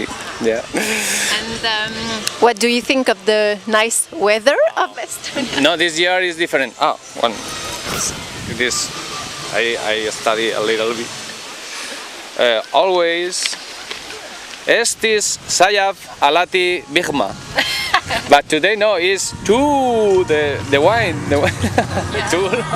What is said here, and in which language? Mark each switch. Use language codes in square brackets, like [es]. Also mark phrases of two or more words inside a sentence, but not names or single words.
[en] Yeah. And what do you think of the nice weather of Estonia? No, this year is different. This I study a little bit. [et] Always Estis sajab alati vihma. [en] But today no, it's too the wine. Too.